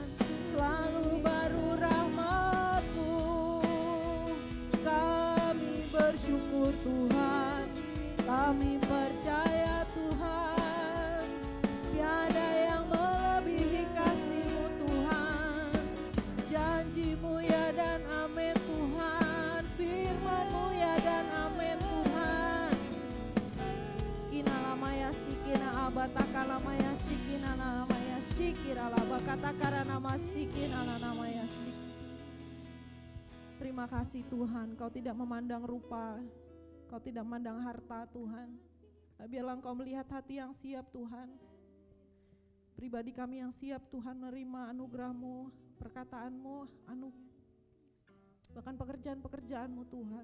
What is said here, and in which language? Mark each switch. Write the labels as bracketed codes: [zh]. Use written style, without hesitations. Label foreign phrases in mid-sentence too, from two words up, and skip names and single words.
[id] Selalu baru rahmat-Mu, kami bersyukur Tuhan, kami percaya Tuhan, tiada yang melebihi kasih-Mu Tuhan. Janji-Mu ya dan amin Tuhan, firman-Mu ya dan amin Tuhan. Kinalamaya sikina abataka lamaya sikina namaya sikira laba katakara nama sikina namaya sik. Terima kasih Tuhan, Kau tidak memandang rupa, Kau tidak memandang harta Tuhan. Biarlah Engkau melihat hati yang siap Tuhan. Pribadi kami yang siap Tuhan menerima anugerah-Mu, perkataan-Mu, bahkan pekerjaan-pekerjaan-Mu Tuhan.